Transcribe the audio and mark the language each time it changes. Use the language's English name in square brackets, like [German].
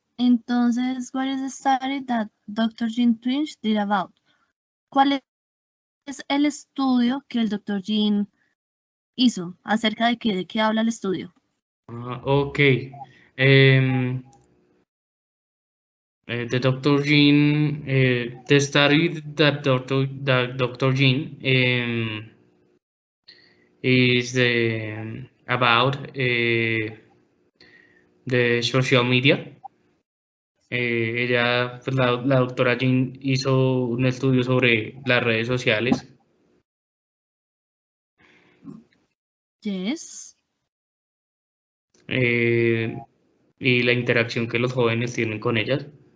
[English] Entonces, what is the study that Dr. Jean Twinge did about? [Spanish] ¿Cuál es el estudio que el Dr. Jean hizo? ¿Acerca de qué habla el estudio? [English] Okay. The Dr. Jean, the study that Dr. Jean is about the social media. [Spanish] Ella, pues la doctora Jean hizo un estudio sobre las redes sociales. [English] Yes. [Spanish] Y la interacción que los jóvenes tienen con ellas.